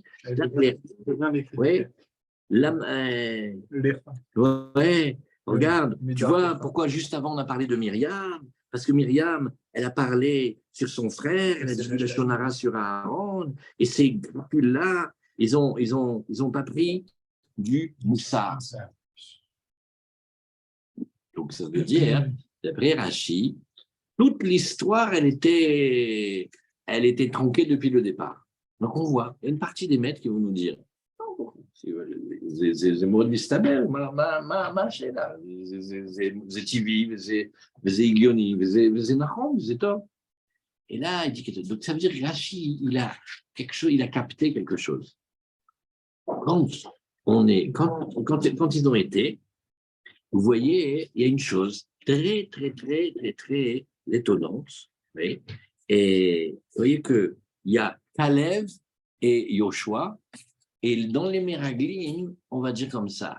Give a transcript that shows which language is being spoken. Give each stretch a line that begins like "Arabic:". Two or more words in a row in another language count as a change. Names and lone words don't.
French: Ouais, regarde, tu vois pourquoi juste avant on a parlé de Myriam, parce que Myriam, elle a parlé sur son frère, elle a dit le Shonara sur Aaron, et ces là ils ont pas pris du Moussar. Donc, ça veut dire, d'après Rashi, toute l'histoire, elle était tronquée depuis le départ. Donc, on voit, il y a une partie des maîtres qui vont nous dire,
Hebrew: זה מאוד מסתבר, מה השאלה? זה טבעי, וזה הגיוני, וזה נכון, וזה טוב.
French: Et là, il dit que donc ça veut dire que Rashi, il a capté quelque chose. Quand ils ont été, vous voyez, il y a une chose très étonnante. Oui, et vous voyez qu'il y a Kalev et Yoshua, et dans les Meraglim, on va dire comme ça.